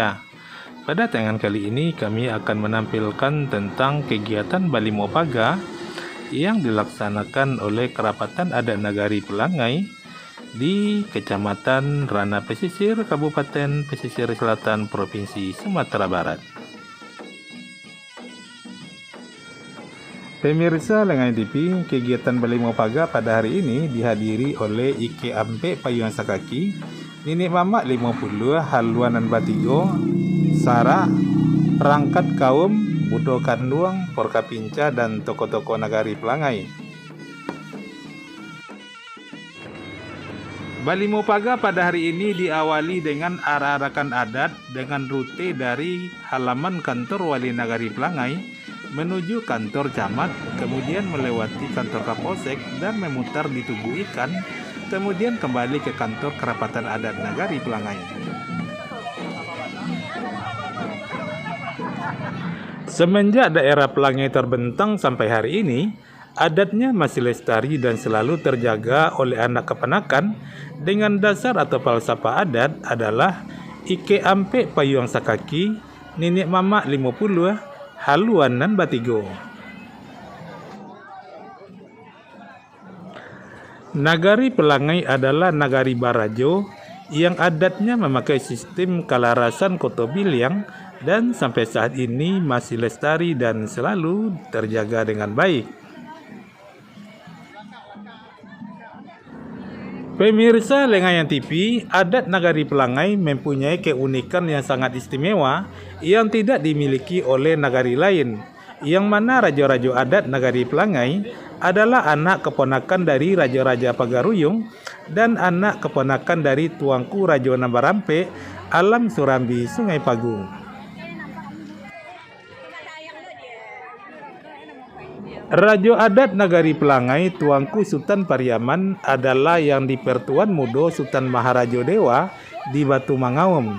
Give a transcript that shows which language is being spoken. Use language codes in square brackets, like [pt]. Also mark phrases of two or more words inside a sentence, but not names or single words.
[id] Pada tayangan kali ini kami akan menampilkan tentang kegiatan Bali Mopaga yang dilaksanakan oleh Kerapatan Adat Nagari Pelangai di Kecamatan Rana Pesisir, Kabupaten Pesisir Selatan, Provinsi Sumatera Barat. Pemirsa Lengayan TV, kegiatan Bali Mopaga pada hari ini dihadiri oleh Ike Ampe Payuan Sakaki, Nini Mamak 50, Haluan dan Batigo, Sara, Perangkat Kaum, Budo Kanduang, Porka Pinca, dan tokoh-tokoh Nagari Pelangai. Bali Mopaga pada hari ini diawali dengan arak-arakan adat dengan rute dari halaman kantor Wali Nagari Pelangai menuju kantor camat, kemudian melewati kantor Kapolsek dan memutar di Tugu Ikan, kemudian kembali ke kantor Kerapatan Adat Nagari Pelangai. Semenjak daerah Pelangai terbentang sampai hari ini, adatnya masih lestari dan selalu terjaga oleh anak keponakan dengan dasar atau falsafah adat adalah Ike Ampe Payuang Sakaki, Nenek Mamak 50, Haluan dan Batigo. Nagari Pelangai adalah nagari Barajo yang adatnya memakai sistem kalarasan kotobiliang dan sampai saat ini masih lestari dan selalu terjaga dengan baik. Pemirsa Lengayan TV, adat Nagari Pelangai mempunyai keunikan yang sangat istimewa yang tidak dimiliki oleh nagari lain, yang mana raja-raja adat Nagari Pelangai adalah anak keponakan dari Raja-Raja Pagaruyung dan anak keponakan dari Tuanku Rajo Nambarampe, Alam Surambi, Sungai Pagu. Rajo adat Nagari Pelangai Tuanku Sultan Pariaman adalah yang dipertuan mudo Sultan Maharajo Dewa di Batu Mangaum.